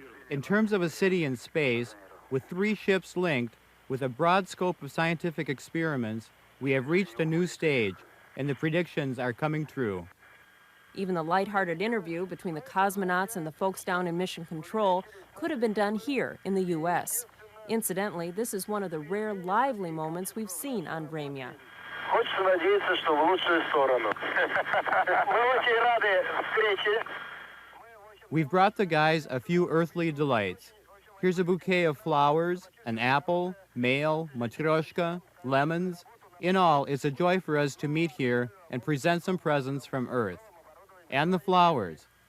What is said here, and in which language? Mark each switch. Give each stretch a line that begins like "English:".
English: In terms of a city in space, with 3 ships linked, with a broad scope of scientific experiments, we have reached a new stage, and the predictions are coming true. Even the lighthearted interview between the cosmonauts and the folks down in Mission Control could have been done here in the U.S. Incidentally, this is one of the rare lively moments we've seen on Vremya.
Russian: Хочется надеяться, что в лучшую сторону. Мы очень рады встрече.
English: We've brought the guys a few earthly delights. Here's a bouquet of flowers, an apple, mail, matryoshka, lemons. In all, it's a joy for us to meet here and present some presents from Earth. And the flowers.